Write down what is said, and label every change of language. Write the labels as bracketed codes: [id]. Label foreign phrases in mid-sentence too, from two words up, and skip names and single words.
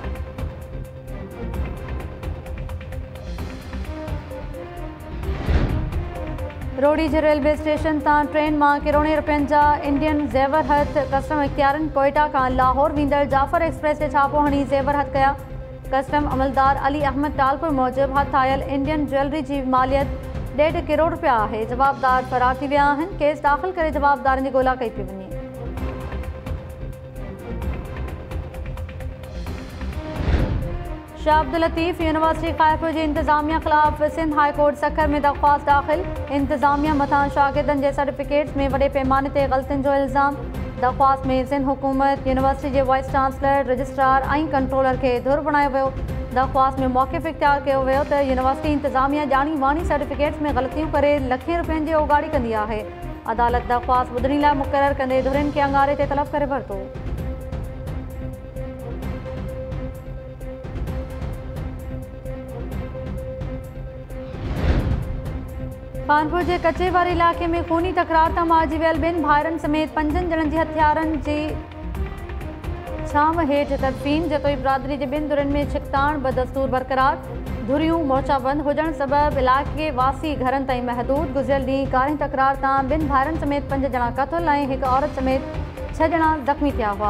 [sd] रोड़ी जे रेलवे स्टेशन तां ट्रेन मां किरोड़े रुपयनि जा इंडियन ज़ेवर हथ। कस्टम इख्तियारनि कोयटा खां लाहौर वेंदड़ जाफ़र एक्सप्रेस ते छापो हणी ज़ेवर हथ कया। कस्टम अमलदार अली अहमद टालपुर मूजिबि हथ आयल [en] Indian jewelry [sd] जी मालियत 1.5 करोड़ रुपया आहे। जवाबदार फ़रार थी विया आहिनि। केस दाख़िल करे जवाबदारनि जी ॻोल्हा कई पई वञे। शाह अब्दुल लतीफ़ यूनिवर्सिटी ख़ाइफ़ जी इंतज़ामिया ख़िलाफ़ सिंध हाई कोर्ट सखर में दरख़्वास्त दाख़िल। इंतज़ामिया मथां शागिर्दनि जे सर्टिफिकेट्स में वॾे पैमाने ते ग़लतियुनि जो इल्ज़ाम। दरख़्वास्त में सिंध हुकूमत यूनिवर्सिटी जे [en] vice chancellor [sd] रजिस्ट्रार ऐं कंट्रोलर खे धुर बणायो वियो। दरख़्वास्त में मौक़िफ़ इख्तियार कयो वियो त यूनिवर्सिटी इंतज़ामिया ॼाणी वाणी सर्टिफिकेट्स में ग़लतियूं करे लखें रुपयनि जी ओगाड़ी कंदी आहे। अदालत दरख़्वास्त ॿुधण लाइ मुक़ररु कंदे धुरनि खे अंगारे ते तलब करे वरितो। कानपुर के कच्चे वारे इलाके में खूनी तकरार तां मारिजी वियल 2 भाइरनि समेत 5 ॼणनि जी हथियारनि जी छांव हेठि तदफ़ीन। जतोई बिरादरी जे 2 धुरनि में छिकताण बदस्तूर बरक़रार। धुरियूं मोर्चाबंद हुजण सबब इलाइक़े वासी घरनि ताईं महदूद। गुज़िरियल ॾींहुं कारी तकरार तां 2 भाइरनि समेत 5 ॼणा क़तल ऐं 1 औरत समेत 6 ॼणा ज़ख़्मी थिया हुआ।